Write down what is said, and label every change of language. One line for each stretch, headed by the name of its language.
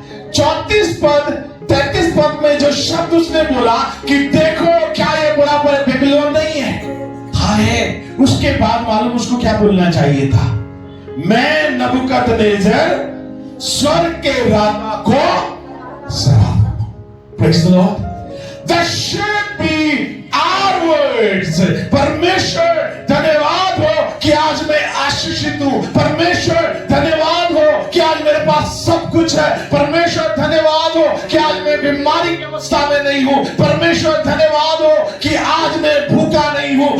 Hindi: 34 पद 33 पद में जो शब्द उसने बोला कि देखो क्या ये बड़ा बेबीलोन नहीं है, हाँ है, उसके बाद मालूम उसको क्या बोलना चाहिए था? मैं नबूकदनेस्सर स्वर्ग के राजा को सलाम।
English: Praise the Lord. That should be our words.
Hindi: परमेश्वर धन्यवाद हो कि आज मैं आशीषित हूं। परमेश्वर धन्यवाद हो कि आज मेरे पास सब कुछ है। परमेश्वर धन्यवाद हो कि आज मैं बीमारी की अवस्था में नहीं हूं। परमेश्वर धन्यवाद हो कि आज मैं भूखा नहीं हूं।